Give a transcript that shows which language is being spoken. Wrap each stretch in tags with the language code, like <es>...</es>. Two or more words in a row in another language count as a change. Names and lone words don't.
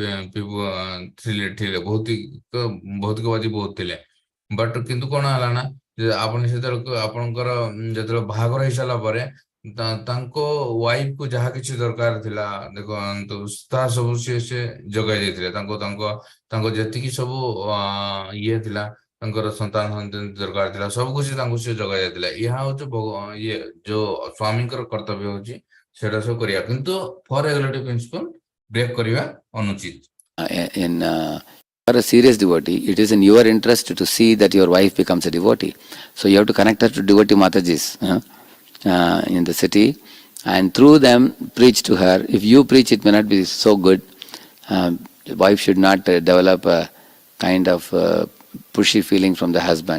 <or>ଥିଲେ, ଭୌତିକବାଦୀ ବହୁତ ଥିଲେ, ବଟ୍ କିନ୍ତୁ କଣ ହେଲା ନା, ଯେ ଆପଣ ସେତେବେଳକୁ ଆପଣଙ୍କର ଯେତେବେଳେ ବାହାଘର ହେଇସାରିଲା ପରେ ତାଙ୍କ ୱାଇଫ କୁ ଯାହା କିଛି ଦରକାର ଥିଲା ଦେଖନ୍ତୁ ତାହା ସବୁ ସେ ଯୋଗାଇ ଦେଇଥିଲେ ତାଙ୍କ ଯେତିକି ସବୁ ଇଏ ଥିଲା ତାଙ୍କର ସନ୍ତାନ ଦରକାର ଥିଲା ସବୁ କିଛି ତାଙ୍କୁ ସେ ଯୋଗାଇ ଦେଇଥିଲା। ଏହା ହଉଛି ଇଏ ଯୋଉ ସ୍ୱାମୀଙ୍କର କର୍ତ୍ତବ୍ୟ ହଉଛି ସେଟା ସବୁ କରିବା, କିନ୍ତୁ</or> <en>four regulative principle break</en> <or>କରିବା ଅନୁଚିତ।</or> <en>For a serious devotee, it is in your interest to see that your wife becomes a devotee. So you have to connect her to devotee Matajis in the city, and through them preach to her. If you preach, it may not be so good. The wife should not develop a kind of pushy feeling from the husband.</en>